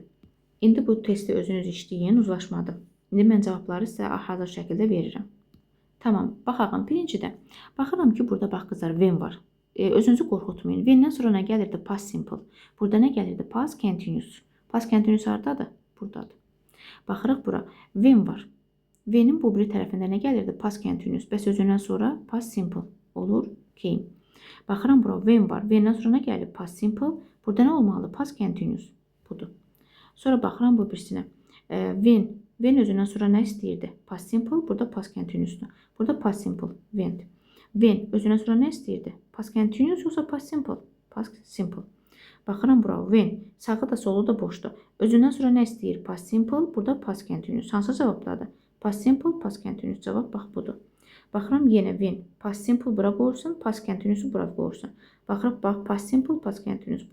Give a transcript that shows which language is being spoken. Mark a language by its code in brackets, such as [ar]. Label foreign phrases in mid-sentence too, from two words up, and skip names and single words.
[az] İndi bu testi özünüz işləyin, uzlaşmadır. İndi mən cavabları sizə hazır şəkildə verirəm. Tamam, baxağım. Birincidə, baxıram ki, burada bax qızlar, when var. Özünüzü qorxutmayın. When-dən sonra nə gəlirdi? [en] Past simple. [az] Burada nə gəlirdi? [en] Past continuous. Past continuous hardadır? [az] Buradadır. Baxırıq bura. When var. When-in bu biri tərəfində nə gəlirdi? [en] Past continuous. [az] Bəs özündən sonra [en] past simple [az] olur. Came. Baxıram bura, when var. When-dən sonra nə gəlib? [en] Past simple. [az] Burada nə olmalı? [en] Past continuous. [az] Budur. Sonra baxıram bu birisinə. [en] When When [az] özündən sonra nə istəyirdi? [en] Past simple, burada past continuousdur. Burada past simple, went. [az] When özündən sonra nə istəyirdi? [en] Past continuous [az] yoxsa [en] past simple? Past simple. [az] Baxıram bura, when. Sağı da solu da boşdur. Özündən sonra nə istəyir? [en] Past simple, [az] burada [en] past continuous. [az] Hansı cavabdadır? [en] Past simple, past continuous. [az] Cavab bax budur. Baxıram yenə when. [en] Past simple [az] bura qoyursun, [en] past continuous'u [az] bura qoyursun. Baxırıq, bax, [en] past simple, past continuous.